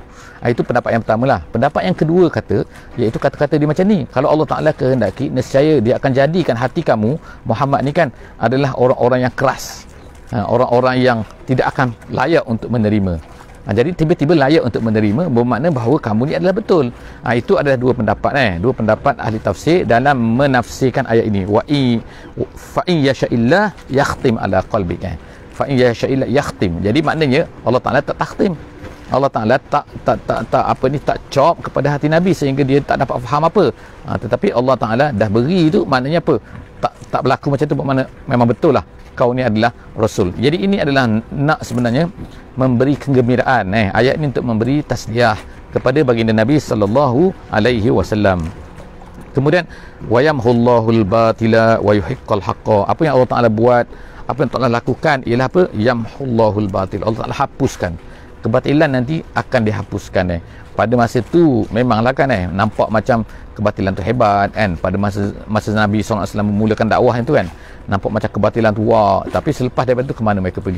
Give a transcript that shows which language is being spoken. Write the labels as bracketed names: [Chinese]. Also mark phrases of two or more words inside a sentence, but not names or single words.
[Malay] Itu pendapat yang pertama lah. Pendapat yang kedua kata, iaitu kata-kata dia macam ni, kalau Allah Ta'ala kehendaki, nescaya dia akan jadikan hati kamu, Muhammad ni kan, adalah orang-orang yang keras, orang-orang yang tidak akan layak untuk menerima. Jadi tiba-tiba layak untuk menerima, bermakna bahawa kamu ni adalah betul. Itu adalah dua pendapat dua pendapat ahli tafsir dalam menafsirkan ayat ini. [Arabic] فإن يشإ الله يختم على قلبك. فإن يشإ الله يختم. [Malay] Jadi maknanya Allah Taala tak takhtim. Allah Taala tak cop kepada hati Nabi sehingga dia tak dapat faham apa. Tetapi Allah Taala dah beri itu, maknanya apa? Tak berlaku macam tu, bermakna memang betul lah kau ni adalah rasul. Jadi ini adalah nak sebenarnya memberi kegembiraan. Ayat ini untuk memberi tasliah kepada baginda Nabi [Arabic] صلى الله عليه وسلم. Kemudian ويمح الله الباطل ويحق الحق. [Malay] Apa yang Allah Taala buat, apa yang Allah lakukan ialah apa? [Arabic] يمح الله الباطل. [Malay] Allah Taala hapuskan kebatilan, nanti akan dihapuskan. Pada masa tu memanglah kan nampak macam kebatilan tu hebat kan, pada masa Nabi SAW memulakan dakwah itu kan, nampak macam kebatilan tu wah, tapi selepas daripada tu ke mana mereka pergi?